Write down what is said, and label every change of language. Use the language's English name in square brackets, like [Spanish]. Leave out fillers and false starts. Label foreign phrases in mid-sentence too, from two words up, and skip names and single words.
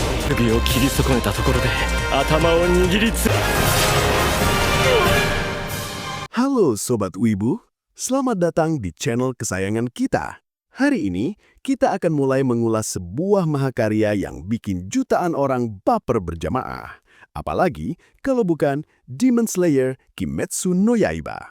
[Japanese] 首を切り損ねたところで頭を握りつ。 [Indonesian] Halo Sobat Wibu, selamat datang di channel kesayangan kita. Hari ini, kita akan mulai mengulas sebuah mahakarya yang bikin jutaan orang baper berjamaah. Apalagi kalau bukan Demon Slayer Kimetsu no Yaiba.